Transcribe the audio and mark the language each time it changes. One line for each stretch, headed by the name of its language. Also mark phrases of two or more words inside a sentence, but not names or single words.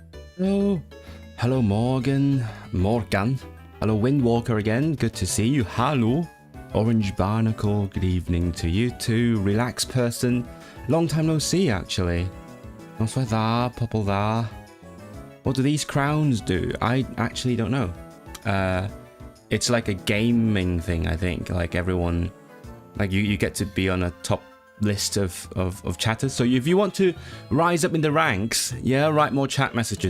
English: Hello. Hello, Morgan. Hello, Windwalker again. Good to see you. Hello. Orange Barnacle. Good evening to you too. Relaxed person. Long time no see, actually.
Welsh: Noswaith dda, pobl dda.
English: What do these crowns do? I actually don't know. It's like a gaming thing, I think. Like everyone, like you get to be on a top list of chatters. So if you want to rise up in the ranks, yeah, write more chat messages.